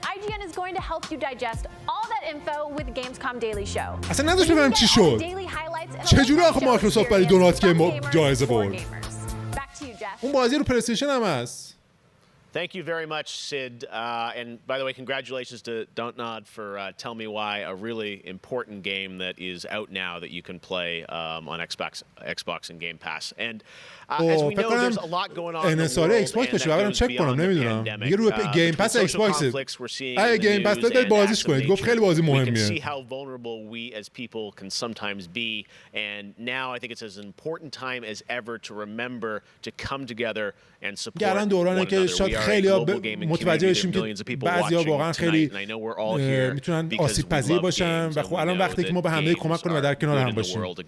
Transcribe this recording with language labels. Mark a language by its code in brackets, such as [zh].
[en] IGN is going to help you digest all that info with Gamescom Daily Show. [fa] اصلا نداشت ببینم چی شد. چجوری آخه مایکروسافت برای دونات گیم جایزه برد؟ اون بازی رو پلی استیشن هم هست. [en] Thank you very much, Sid. And by the way, congratulations to Don't Nod for Tell Me Why, a really important game that is out now that you can play on Xbox and Game Pass. And as we know, there's a lot going on in the world, and that goes beyond the pandemic. Social conflicts we're seeing in the news and acts of nature. We can see how vulnerable we as people can sometimes be. And now I think it's as important time as ever to remember to come together and support one another. [fa] خیلی ها متوجه بشیم که بعضی ها واقعا خیلی میتونن آسیب پذیر باشن و خب الان وقتی که ما به همه کمک کنیم و در کنار هم باشیم.